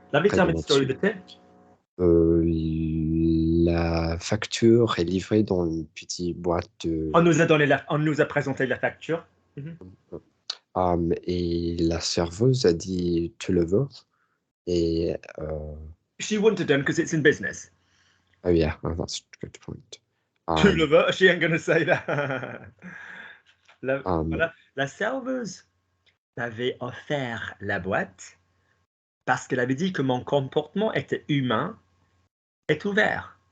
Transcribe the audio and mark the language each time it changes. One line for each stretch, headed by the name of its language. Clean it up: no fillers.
English: Lovely. Tell me the story of the tin.
French: La facture est livrée dans une petite boîte de... On nous a présenté la facture. Et la serveuse a dit tu le veux et
English: she wouldn't have done because it's in business. Oh yeah, that's a good point.
French: Tu le veux?
English: She ain't gonna say that.
French: La serveuse m'avait offert la boîte parce qu'elle avait dit que mon comportement était humain est ouvert.